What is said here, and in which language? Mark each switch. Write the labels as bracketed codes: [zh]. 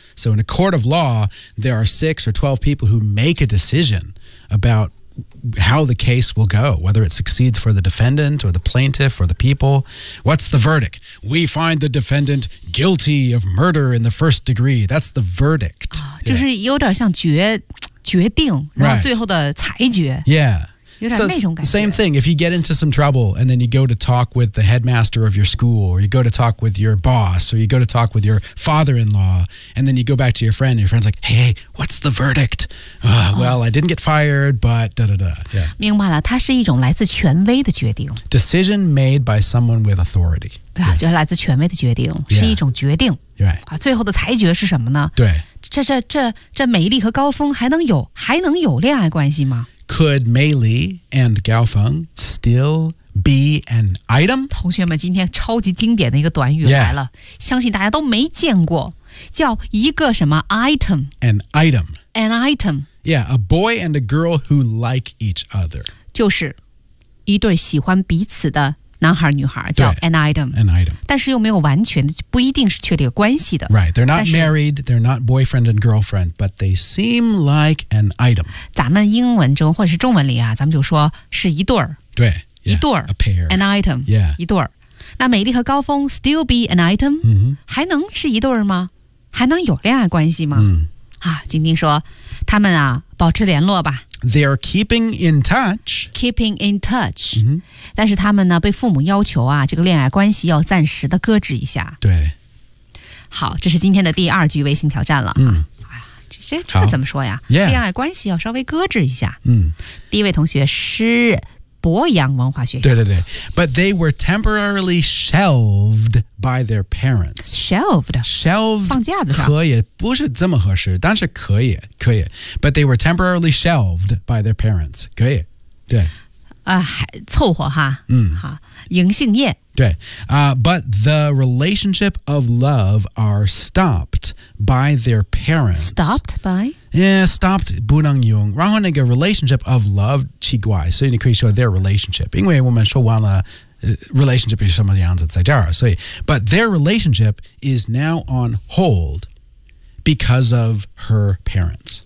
[en] So in a court of law, there are 6 or 12 people who make a decision about how the case will go, whether it succeeds for the defendant or the plaintiff or the people. What's the verdict? We find the defendant guilty of murder in the first degree. That's the verdict. [zh] 就是有点像决定然后最后的裁决。 [en] Yeah. [zh] 有点那种感觉。 [en] So, same thing, if you get into some trouble and then you go to talk with the headmaster of your school or you go to talk with your boss or you go to talk with your father-in-law and then you go back to your friend and your friend's like, hey, what's the verdict? Well, I didn't get fired, but da-da-da.、Yeah. [zh] 明白了它是一种来自权威的决定。 [en] Decision made by someone with authority. [zh] 对、啊、就是来自权威的决定、 [en] yeah. [zh] 是一种决定。 [en] Right. [zh] 啊、最后的裁决是什么呢对。这美丽和高峰还能有恋爱关系吗 [en] Could Mei Li and Gao Feng still be an item? [zh] 同学们今天超级经典的一个短语来了、 [en] yeah. [zh] 相信大家都没见过叫一个什么 item? [en] An item. Yeah, a boy and a girl who like each other. [zh] 就是一对喜欢彼此的男孩女孩叫 an item. 但是又没有完全的不一定是确立有关系的。 [en] Right, they're not married, they're not boyfriend and girlfriend, but they seem like an item. [zh] 咱们英文中或者是中文里啊咱们就说是一对儿。对。Yeah, 一对儿。 [en] A pair. An item. Yeah. [zh] 一对儿。那美丽和高峰 [en] still be an item?、 Mm-hmm. [zh] 还能是一对儿吗还能有恋爱关系吗、 mm. 啊晶晶说他们啊保持联络吧。 [en] They're keeping in touch. Keeping in touch.、 Mm-hmm. [zh] 但是他们呢被父母要求啊这个恋爱关系要暂时的搁置一下。对。好这是今天的第二句微信挑战了、啊。嗯。这怎么说呀、 yeah. 恋爱关系要稍微搁置一下。嗯。第一位同学是博洋文化学校。对对对。 [en] But they were temporarily shelved by their parents. Shelved? Shelved [zh] 放架子上。可以不是这么合适但是可以可以。 But they were temporarily shelved by their parents. 可以。对。凑合哈。嗯。好银杏叶。对。 [en] But the relationship of love are stopped by their parents. Stopped by? Yeah, stopped [zh] 不能用然后那个 [en] relationship of love [zh] 奇怪所以你可以说 [en] their relationship [zh] 因为我们说完了、 [en] relationship [zh] 是什么样子在这儿所以 [en] But their relationship is now on hold because of her parents